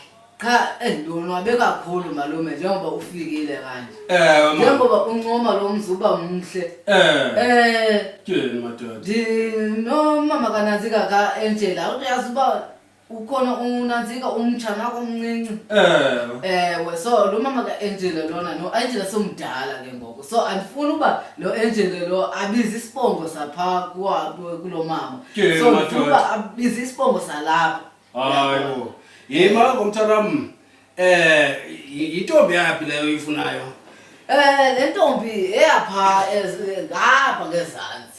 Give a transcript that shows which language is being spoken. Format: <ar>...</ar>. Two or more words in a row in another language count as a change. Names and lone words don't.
<xh>Cha ndonwabe kakhulu malume njengoba ufikile kanje. Njengoba uncoma lo mzuba mhle. Tyeni madoda. Ndinomama kananzika ka-Angel awuyazi uba ukhona unanzika umtshana wakho omncinci. Ewe, so lo mama ka-Angel lona no-Angel somdala ke ngoku. So andifuni uba lo Angel lo abize isibongo sapha kulo mama. So ndifuna uba abize isibongo salapha. Hayibo. Yima ngomthanam. Yintombi yaphi leyo uyifunayo? Le ntombi eyapha ngapha ngezantsi.</xh>